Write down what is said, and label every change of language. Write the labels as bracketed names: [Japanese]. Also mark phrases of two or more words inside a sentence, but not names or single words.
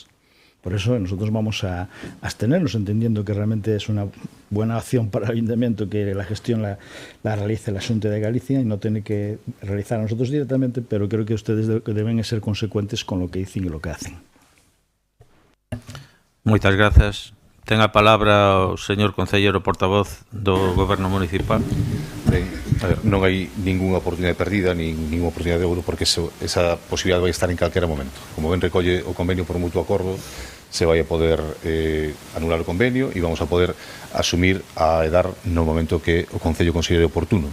[Spanish] Por eso nosotros vamos a abstenernos, entendiendo que realmente es una buena acción para el Ayuntamiento que la gestión la realice la Xunta de Galicia y no tiene que realizar a nosotros directamente, pero creo que ustedes deben ser consecuentes con lo que dicen y lo que hacen. [Galician] Moitas grazas. Ten a palabra o señor concelleiro portavoz do Goberno Municipal. Ben, a ver, non hai ningunha oportunidade perdida, ninguna oportunidade de ouro, porque esa posibilidade vai estar en calquera momento. Como ben recolle o convenio por mutuo acordo, se vai a poder anular o convenio e vamos a poder asumir a EDAR no momento que o Concello considere oportuno.